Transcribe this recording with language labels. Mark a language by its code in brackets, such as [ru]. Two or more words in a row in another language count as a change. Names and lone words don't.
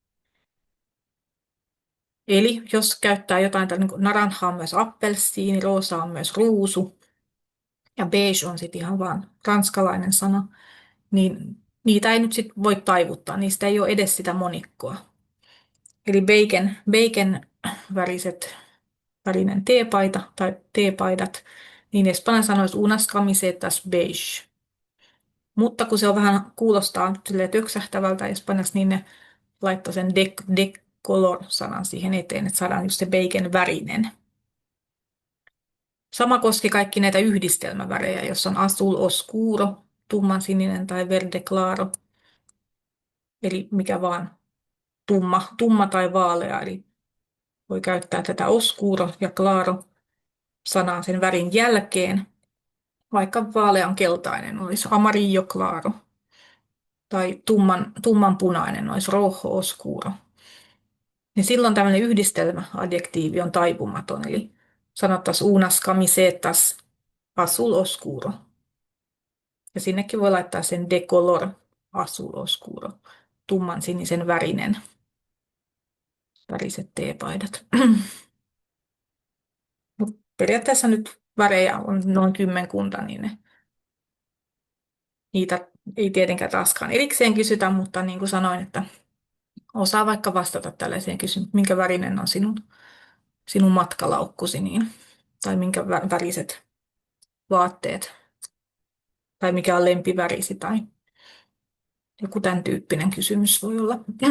[fi] Eli jos käyttää jotain, niin kuin naranja on myös appelsiini, roosa on myös ruusu, ja beige on sitten ihan vaan ranskalainen sana, niin niitä ei nyt sitten voi taivuttaa, niistä ei ole edes sitä monikkoa. Eli bacon värinen teepaita tai teepaidat, niin espanjan sanoisi [es] unas camisetas beige. [fi] Mutta kun se on vähän kuulostaa silleen töksähtävältä espanjassa, niin ne laittoi sen [es] de color- [fi] sanan siihen eteen, että saadaan just se bacon värinen. Sama koski kaikki näitä yhdistelmävärejä, jos on [es] azul oscuro, [fi] tummansininen tai [es] verde claro, [fi] eli mikä vaan tumma tai vaalea, eli voi käyttää tätä oscuro ja claro sanaa sen värin jälkeen, vaikka vaalean keltainen olisi [es] amarillo claro [fi] tai tumman punainen olisi [es] rojo oscuro. [fi] Niin silloin tämmöinen yhdistelmäadjektiivi on taipumaton, eli sanottaisiin [es] unas camisetas azul oscuro. [fi] Ja sinnekin voi laittaa sen [es] de color azul oscuro, [fi] tumman sinisen väriset teepaidat. Mut periaatteessa nyt värejä on noin 10, niin niitä ei tietenkään taaskaan erikseen kysytä, mutta niin kuin sanoin, että osaa vaikka vastata tällaiseen kysymykseen, minkä värinen on sinun matkalaukkusi, niin, tai minkä väriset vaatteet, tai mikä on lempivärisi, tai joku tämän tyyppinen kysymys voi olla.